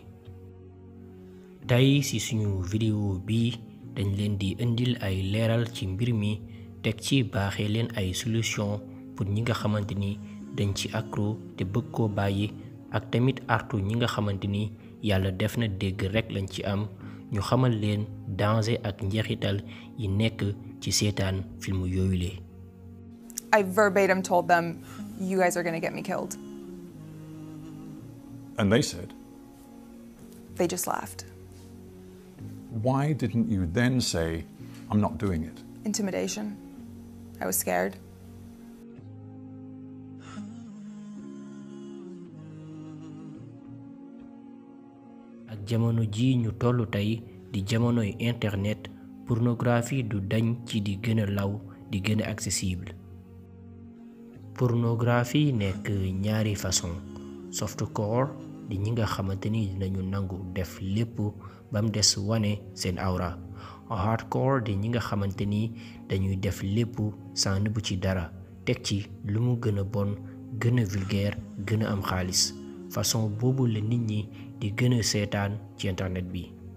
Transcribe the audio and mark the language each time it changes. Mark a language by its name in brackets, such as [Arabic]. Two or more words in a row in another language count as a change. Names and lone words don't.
[Wolof] tey ci suñu vidéo bi dañ leen di indil ay leeral ci mbir mi teg ci baaxee leen ay [French] solution pour [Wolof] ñi nga xamante ni dañ ci accro te bëgg koo bàyyi ak tamit artu ñi nga xamante ni yàlla def na dégg rekk lañ ci am ñu xamal leen danger ak njeexital yi nekk ci seetaan film yooyu le [English] I verbatim told them, you guys are going to get me killed. And they said? They just laughed. Why didn't you then say, I'm not doing it? Intimidation. I was scared. [Wolof] ak jamono ji ñu tollu tey di jamonoy internet pornographie du dañ ci di gën a law di gën a accessible pornographie nekk ñaari façon softcore di ñi nga xamante ni dinañu nangu def lépp bam des wane seen awra hardcore di ñi nga xamante ni dañuy def lépp sans nëbbu ci dara teg ci lu mu gën a bon gën a vulgaire gën a am xaalis façon boobu la nit ñi di gën a seetaan ci internet bi